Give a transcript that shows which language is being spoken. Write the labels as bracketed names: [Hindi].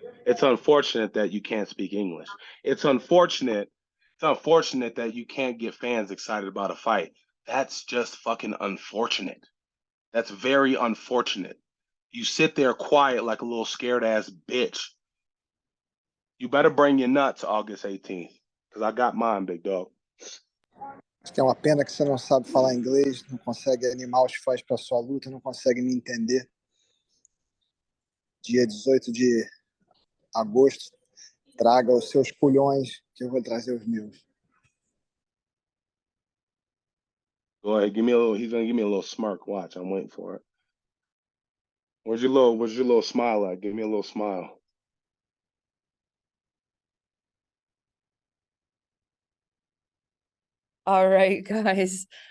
[English] It's unfortunate that you can't speak English. It's unfortunate that you can't get fans excited about a fight. That's just fucking unfortunate. That's very unfortunate. You sit there quiet like a little scared ass bitch. You better bring your nuts August 18th, because I got mine, big dog. [Portuguese] Acho que é uma pena que você não sabe falar inglês, não consegue animar os fãs para sua luta, não consegue me entender. Dia 18 de agosto, traga os seus culhões que eu vou trazer os meus. [English] Go ahead, he's gonna give me a little smirk. Watch, I'm waiting for it. Where's your little smile at? Give me a little smile. All right, guys.